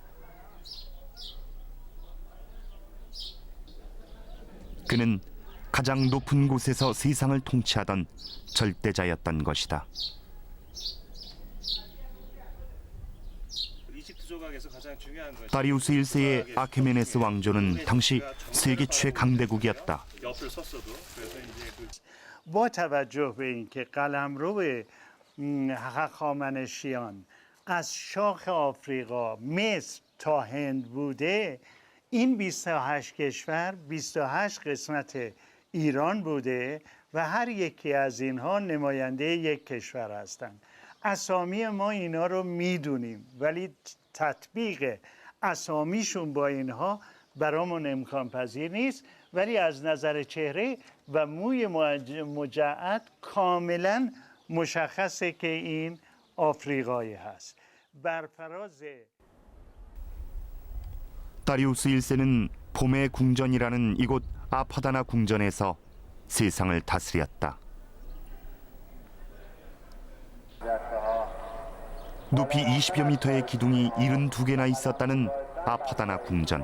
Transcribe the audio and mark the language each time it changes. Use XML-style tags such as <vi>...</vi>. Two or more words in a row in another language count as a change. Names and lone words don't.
<ko>그는 가장 높은 곳에서 세상을 통치하던 절대자였던 것이다. 이집트 조각에서 가장 중요한 것이 다리우스 1세의 아케메네스 왕조는 당시 세계 최강대국이었다. 옆을 섰어도 그래서 이제 그</ko> <fa>با توجه به اینکه قلمرو هخامنشیان از شاخ آفریقا مصر تا هند بوده، این 28 کشور 28 قسمت ایران بوده و هر یکی از اینها نماینده یک کشور هستند. اسامی ما اینا رو میدونیم ولی تطبیق اسامیشون با اینها برامون امکان پذیر نیست، ولی از نظر چهره و موی مجعد کاملا مشخصه که این آفریقایی هست. بر فراز</fa> <ko>다리우스 1세는 봄의 궁전이라는 이곳 아파다나 궁전에서 세상을 다스렸다. 높이 20여 미터의 기둥이 72개나 있었다는 아파다나 궁전.</ko>